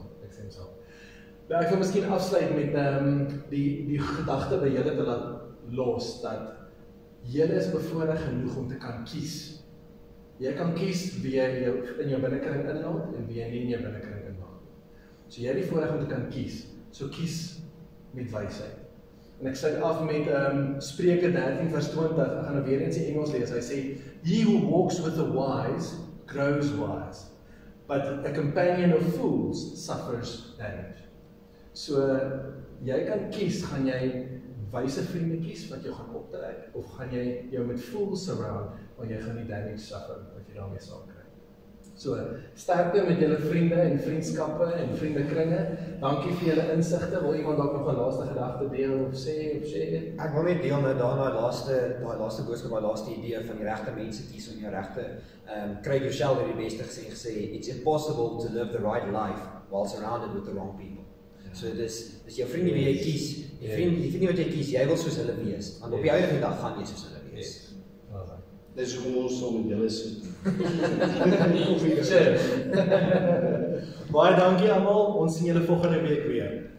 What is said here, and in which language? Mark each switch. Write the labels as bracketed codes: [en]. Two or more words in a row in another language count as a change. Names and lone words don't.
[af] Nou, ek wil miskien afsluit met die gedagte by julle te laat los, dat julle is bevoorreg genoeg om te kan kies. Jy kan kies wie jy in jou binnekring inlaat en wie jy nie in jou binnekring inlaat. So jy het die voorreg om te kan kies, so kies met wysheid. En ek sluit af met Spreuke 13 vers 20, ek gaan nou weer eens die Engels lees, hy sê, [en] "He who walks with the wise grows wise, but a companion of fools suffers damage." [af] So, jy kan kies, gaan jy wyse vriende kies wat jou gaan optrek, of gaan jy jou met [en] fools surround, [af] want jy gaan die [en] damage suffer, [af] wat jy daarmee sal kry. So, sterkte met julle vriende en vriendskappe en vriendekringe. Dankie vir julle insigte. Wil iemand dalk nog 'n laaste gedagte deel of sê? Ek wil net deel met daai laaste boodskap, daai laaste idee van die regte mense kies om jou regte Craig Rochelle het die beste gesê, [en] it's impossible to live the right life while surrounded with the wrong people. [af] So dis jou vriende wie jy kies, die vriende wat jy kies, jy wil soos hulle wees, want op die einde van die dag gaan jy soos hulle wees. Dis hoe ons saam met julle sit. Baie dankie almal, ons sien julle volgende week weer.